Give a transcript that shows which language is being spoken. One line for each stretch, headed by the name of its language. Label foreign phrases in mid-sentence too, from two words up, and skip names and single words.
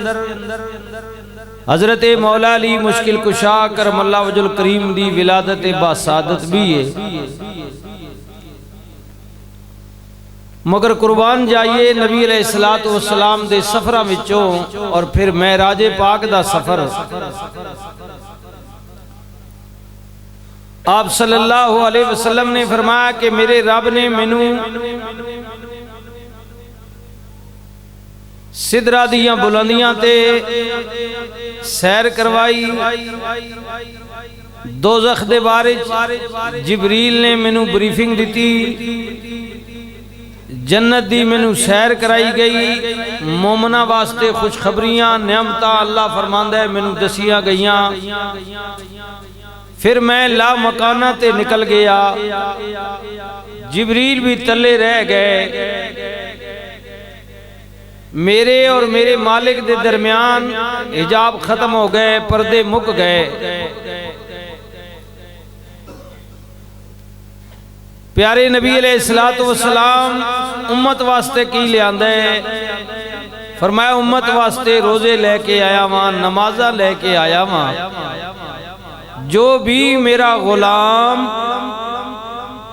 Punjabi: حضرت مولا علی مشکل کشا کرم اللہ وجہ الکریم دی ولادت باسعادت بھی ہے مگر قربان جائیے نبی علیہ السلام دے سفرہ وچوں اور پھر معراج پاک دا سفر آپ صلی اللہ علیہ وسلم نے فرمایا کہ میرے رب نے مینوں سدرہ دیاں بلندیاں تے سیر کروائی دوزخ دے بارے جبریل نے مینوں بریفنگ دیتی جنت دی مینوں سیر کرائی گئی مومنہ واسطے خوشخبریاں نعمتاں اللہ فرماندہ ہے مینوں دسیاں گئیاں پھر میں لا مکانہ تے نکل گیا جبریل بھی تلے رہ گئے میرے اور میرے مالک دے درمیان حجاب ختم ہو گئے پردے مک گئے پیارے نبی علیہ السلام امت واسطے کی لے آندے فرمایا امت واسطے روزے لے کے آیا ماں نمازہ لے کے آیا ماں جو بھی میرا غلام